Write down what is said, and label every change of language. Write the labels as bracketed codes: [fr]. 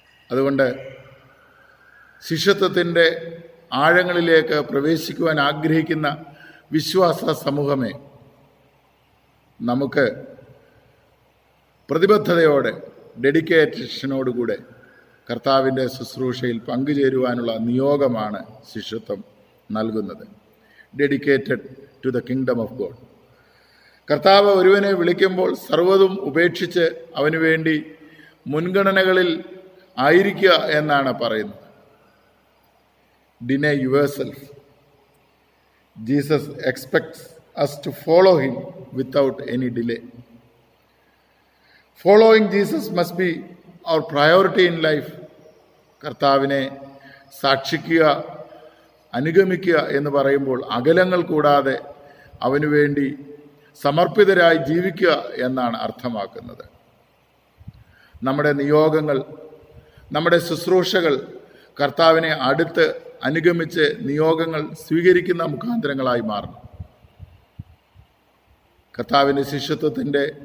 [ml] അതുകൊണ്ട് ശിഷ്യത്വത്തിൻ്റെ ആഴങ്ങളിലേക്ക് പ്രവേശിക്കുവാൻ ആഗ്രഹിക്കുന്ന വിശ്വാസ സമൂഹമേ, നമുക്ക് പ്രതിബദ്ധതയോടെ ഡെഡിക്കേഷനോടുകൂടെ കർത്താവിൻ്റെ ശുശ്രൂഷയിൽ പങ്കുചേരുവാനുള്ള നിയോഗമാണ് ശിഷ്യത്വം നൽകുന്നത്. [en] Dedicated to the kingdom of God. [ml] കർത്താവ് ഒരുവനെ വിളിക്കുമ്പോൾ സർവ്വതും ഉപേക്ഷിച്ച് അവന് വേണ്ടി മുൻഗണനകളിൽ ആയിരിക്കുക എന്നാണ് പറയുന്നത്. [en] Deny yourself. Jesus expects us to follow him without any delay. Following Jesus must be our priority in life. [ml] കർത്താവിനെ സാക്ഷിക്കുക, അനുഗമിക്കുക എന്ന് പറയുമ്പോൾ അകലങ്ങൾ കൂടാതെ അവനു വേണ്ടി സമർപ്പിതരായി ജീവിക്കുക എന്നാണ് അർത്ഥമാക്കുന്നത്. നമ്മുടെ നിയോഗങ്ങൾ, നമ്മുടെ ശുശ്രൂഷകൾ കർത്താവിനെ അടുത്ത് അനുഗമിച്ച് നിയോഗങ്ങൾ സ്വീകരിക്കുന്ന മുഖാന്തരങ്ങളായി മാറണം. കർത്താവിൻ്റെ ശിഷ്യത്വത്തിൻ്റെ